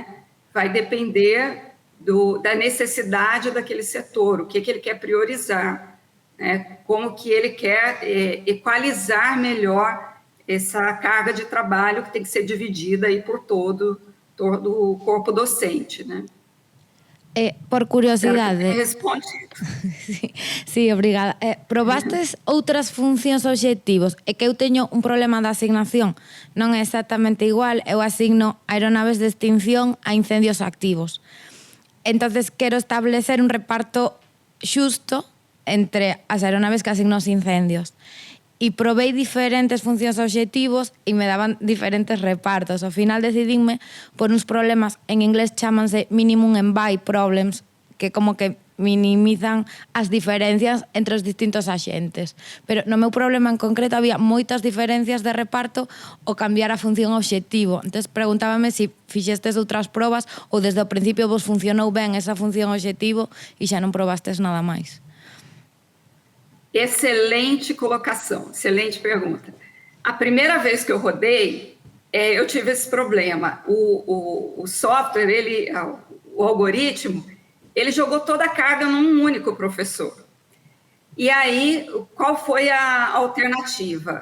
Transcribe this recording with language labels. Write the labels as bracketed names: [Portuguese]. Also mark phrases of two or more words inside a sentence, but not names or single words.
[Portuguese] Vai depender da necessidade daquele setor, o que ele quer priorizar, né? Como que ele quer equalizar melhor essa carga de trabalho que tem que ser dividida aí por todo o corpo docente, né? [Galician] Por curiosidade... Respondido. Sí, obrigada. Probastes outras funcións obxectivos? É que eu teño un problema de asignación. Non é exactamente igual. Eu asigno aeronaves de extinción a incendios activos. Entonces, quero establecer un reparto xusto entre as aeronaves que asigno aos incendios. E probei diferentes funcións obxectivos e me daban diferentes repartos. Ao final decidinme por uns problemas, en inglés chamanse [English] minimum and buy problems, [Galician] que como que minimizan as diferencias entre os distintos axentes. Pero no meu problema en concreto había moitas diferencias de reparto ao cambiar a función obxectivo. Entón, preguntábame se fixestes outras probas ou desde o principio vos funcionou ben esa función obxectivo e xa non probastes nada máis. [Portuguese] Excelente colocação, excelente pergunta. A primeira vez que eu rodei, eu tive esse problema. O software, o algoritmo, ele jogou toda a carga num único professor. E aí, qual foi a alternativa?